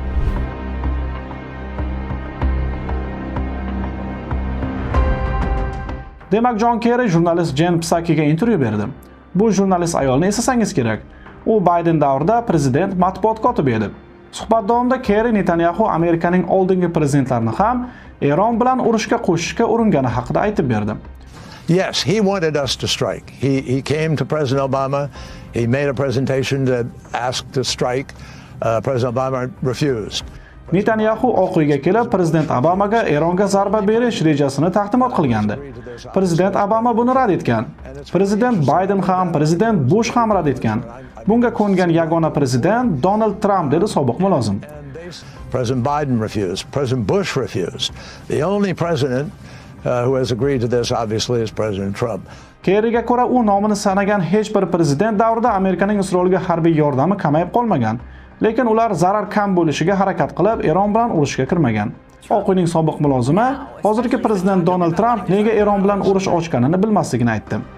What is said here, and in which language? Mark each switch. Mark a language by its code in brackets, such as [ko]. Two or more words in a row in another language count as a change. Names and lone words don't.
[uz] Demak, John Kerry jurnalist Jen Psakiga intervyu berdi. Bu jurnalist ayolni eslasangiz kerak. U Biden davrida prezident matbuot kotibi edi. Suhbat davomida Kerry Netanyahu Amerikaning oldingi prezidentlarini ham Eron bilan urushga qo'shishga uringani haqida aytib berdi. [en] Yes, he wanted us to strike. He came to President Obama. He made a presentation to ask to strike. President Obama refused. [uz] Netanyahu Oq uyga kelib, prezident Obamaga Eronga zarba berish rejasini taqdimot qilgandi. Prezident Obama buni rad etgan. Prezident Biden ham, prezident Bush ham rad etgan. Bunga ko'ngan yagona prezident Donald Trump dedi sobiq mulozim. [en] President Biden refused. President Bush refused. The only president who has agreed to this obviously is President Trump. [uz] Kerryga ko'ra, u nomini sanagan hech bir prezident davrida Amerikaning Isroilga harbiy yordami kamayib qolmagan. Lekin ular zarar kam bo'lishiga harakat qilib, Eron bilan urushga kirmagan. Oq uyning sobiq mulozimi hozirgi prezident Donald Trump nega Eron bilan urush ochganini bilmasligini aytdi.